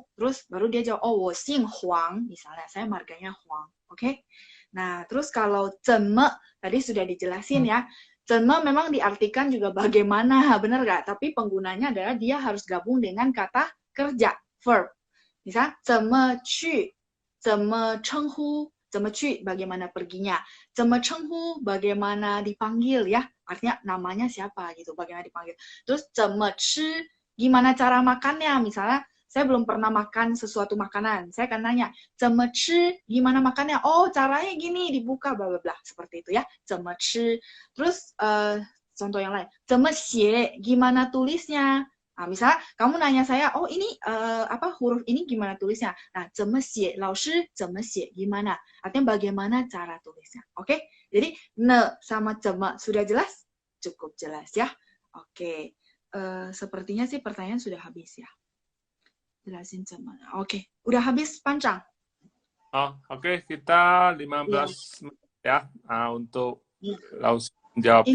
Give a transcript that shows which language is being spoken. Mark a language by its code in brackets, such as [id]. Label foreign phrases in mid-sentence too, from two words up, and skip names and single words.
[id] Terus baru dia jawab, [zh] 我姓黄. [id] Misalnya, saya marganya Huang. Oke? Nah, terus kalau 怎么, tadi sudah dijelasin ya. 怎么 memang diartikan juga bagaimana, benar nggak? Tapi penggunanya adalah dia harus gabung dengan kata kerja, verb. Misal, [zh] 怎么去, 怎么称呼, 怎么去, [id] bagaimana perginya. [zh] 怎么称呼, [id] bagaimana dipanggil ya. Artinya namanya siapa gitu, bagaimana dipanggil. Terus [zh] 怎么吃, [id] gimana cara makannya. Misalnya, saya belum pernah makan sesuatu makanan. Saya akan nanya, [zh] 怎么吃, [id] gimana makannya? Oh, caranya gini, dibuka, bla bla bla. Seperti itu ya, [zh] 怎么吃. [id] Terus contoh yang lain, [zh] 怎么写, [id] gimana tulisnya. Nah, misalnya kamu nanya saya, oh ini apa huruf ini gimana tulisnya? Nah, [zh] 怎么写, 老师怎么写, [id] gimana? Artinya bagaimana cara tulisnya. Oke? Jadi ne sama 怎么 sudah jelas? Cukup jelas ya. Oke. Sepertinya sih pertanyaan sudah habis ya. Jelasin 怎么. Oke, udah habis panjang. Oh, oke, kita 15 menit ya untuk langsung menjawab